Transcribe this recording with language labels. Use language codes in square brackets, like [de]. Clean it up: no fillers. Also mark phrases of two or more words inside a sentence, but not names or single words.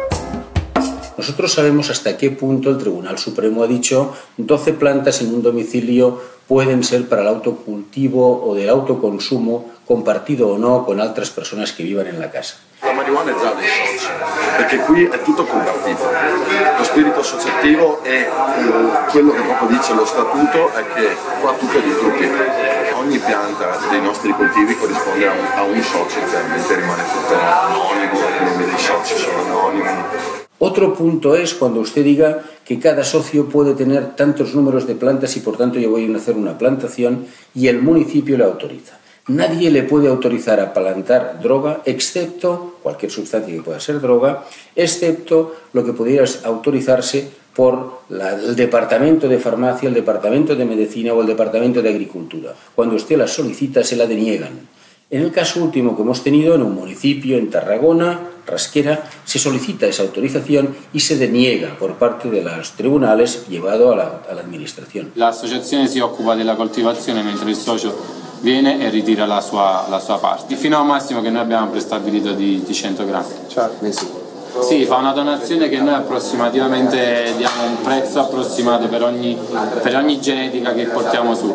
[es] Nosotros sabemos hasta qué punto el Tribunal Supremo ha dicho 12 plantas en un domicilio pueden ser para el autocultivo o del autoconsumo, compartido o no con otras personas que vivan en la casa. [it] La marijuana è già dei soci, perché qui è tutto compartito. Lo spirito associativo è quello che proprio dice lo statuto, è che qua tutto è di tutti. Ogni pianta dei nostri coltivi corrisponde a un socio, chiaramente rimane tutto anonimo, i nomi dei soci sono anonimi. [es] Otro punto es cuando usted diga que cada socio puede tener tantos números de plantas y por tanto yo voy a hacer una plantación y el municipio le autoriza. Nadie le puede autorizar a plantar droga, excepto cualquier sustancia que pueda ser droga, excepto lo que pudiera autorizarse por el Departamento de Farmacia, el Departamento de Medicina o el Departamento de Agricultura. Cuando usted la solicita, se la deniegan. En el caso último que hemos tenido en un municipio, en Tarragona, Rasquera, se solicita esa autorización y se deniega por parte de los tribunales llevado a la administración. [it] La associazione si occupa della coltivazione mentre il socio viene e ritira la sua parte, fino a un massimo che noi abbiamo prestabilito di 100 grammi. Certo. Sì, fa una donazione che noi approssimativamente diamo un prezzo approssimato per ogni genetica che portiamo su.